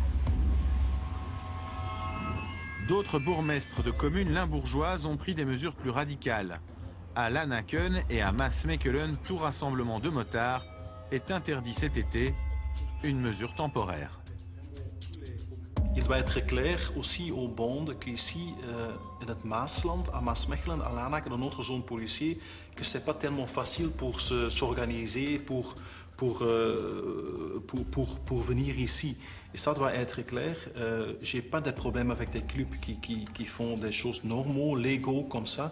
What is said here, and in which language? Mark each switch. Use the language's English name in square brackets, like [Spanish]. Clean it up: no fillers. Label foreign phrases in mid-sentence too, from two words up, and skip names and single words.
[French] D'autres bourgmestres de communes limbourgeoises ont pris des mesures plus radicales. À Lanaken et à Maasmechelen, tout rassemblement de motards est interdit cet été, une mesure temporaire. Il doit être clair aussi aux bandes qu'ici, [Dutch] in het Maasland, [French] à Maasmechelen, à Lanaken, dans notre zone policière, que c'est pas tellement facile pour s'organiser, pour venir ici. Et ça doit être clair. J'ai pas de problème avec des clubs qui font des choses normaux, légaux comme ça.